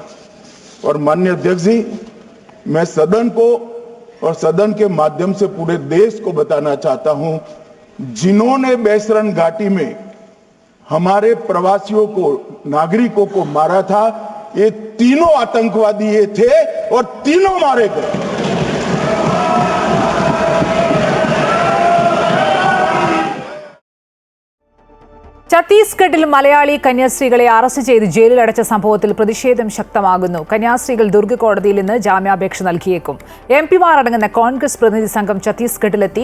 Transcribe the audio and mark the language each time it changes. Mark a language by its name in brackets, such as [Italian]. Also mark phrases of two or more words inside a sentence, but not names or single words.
[Hindi] और माननीय अध्यक्ष जी, मैं सदन को और सदन के माध्यम से पूरे देश को बताना चाहता हूं, जिन्होंने बैसरन घाटी में हमारे प्रवासियों को, नागरिकों को मारा था, ये तीनों आतंकवादी ये थे और तीनों मारे गए। [Malayalam] ഛത്തീസ്ഗഡിൽ മലയാളി കന്യാസ്ത്രീകളെ അറസ്റ്റ് ചെയ്ത് ജയിലിലടച്ച സംഭവത്തിൽ പ്രതിഷേധം ശക്തമാകുന്നു. കന്യാസ്ത്രീകൾ ദുർഗ് കോടതിയിൽ ഇന്ന് ജാമ്യാപേക്ഷ നൽകിയേക്കും. എംപിമാർ അടങ്ങുന്ന കോൺഗ്രസ് പ്രതിനിധി സംഘം ഛത്തീസ്ഗഡിലെത്തി.